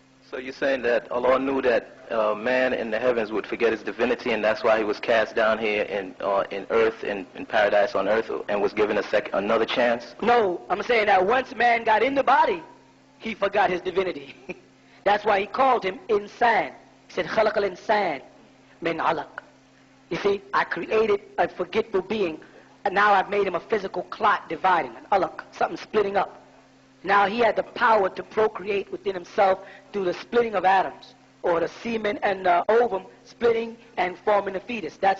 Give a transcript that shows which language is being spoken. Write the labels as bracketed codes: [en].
[en] So you're saying that Allah knew that man in the heavens would forget his divinity, and that's why he was cast down here in earth, in paradise on earth, and was given another chance? No, I'm saying that once man got in the body, he forgot his divinity. That's why he called him insan. He said, [ar] خَلَقَ الْإِنسَانِ مِنْ عَلَقٍ. [en] You see, I created a forgetful being, and now I've made him a physical clot dividing, an alaq, something splitting up. Now he had the power to procreate within himself through the splitting of atoms, or the semen and the ovum splitting and forming the fetus.